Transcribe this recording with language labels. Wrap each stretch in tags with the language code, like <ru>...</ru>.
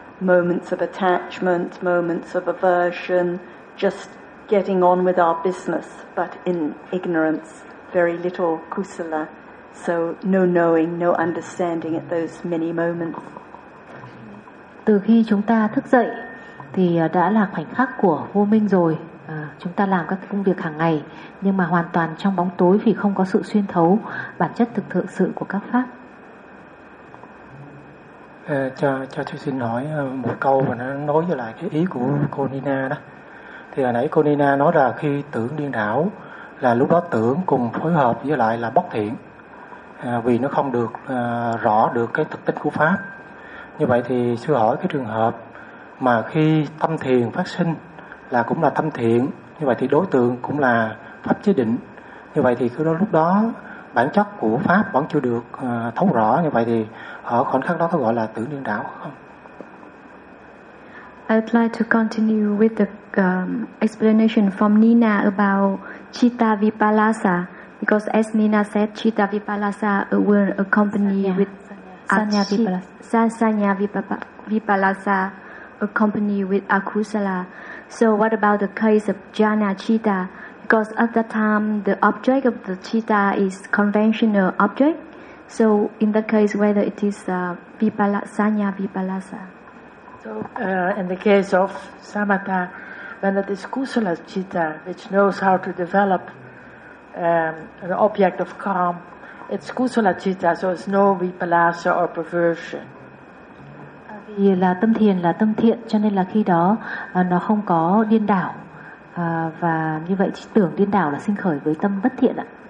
<en>Moments of attachment, moments of aversion, just getting on with our business, but in ignorance, very little kusala. So no knowing, no understanding at those many moments.</en> <vi>Từ khi chúng ta thức dậy thì đã là khoảnh khắc của vô minh rồi. Chúng ta làm các công việc hàng ngày nhưng mà hoàn toàn trong bóng tối vì không có sự xuyên thấu bản chất thực thực sự của các pháp. Cho tôi xin hỏi một câu mà nó nối với lại cái ý của cô Nina đó. Thì hồi nãy cô Nina nói là khi tưởng điên đảo là lúc đó tưởng cùng phối hợp với lại là bất thiện, vì nó không được rõ được cái thực tính của pháp. Như vậy thì sư hỏi cái trường hợp mà khi tâm thiền phát sinh là cũng là tâm thiện, như vậy thì đối tượng cũng là pháp chế định, như vậy thì cứ đó, lúc đó bản chất của pháp vẫn chưa được thấu rõ, như vậy thì ở khoảnh khắc đó có gọi là tưởng điên đảo không?</vi> <en>I'd like to continue with the explanation from Nina about Chitta Vipalasa, because as Nina said, Chitta Vipalasa will accompany with Sanya Vipalasa accompany with Akusala. So what about the case of Jhana Chitta? Because at that time, the object of the Chitta is conventional object. So in the case, whether it is Sanya Vipalasa. So in the case of Samatha, when it is Kusala Chitta, which knows how to develop an object of calm, it's Kusala Chitta, so it's no Vipalasa or perversion.</en> <vi>Vì là tâm thiền là tâm thiện, cho nên là khi đó nó không có điên đảo. Và như vậy tưởng điên đảo là sinh khởi với tâm bất thiện ạ.</vi>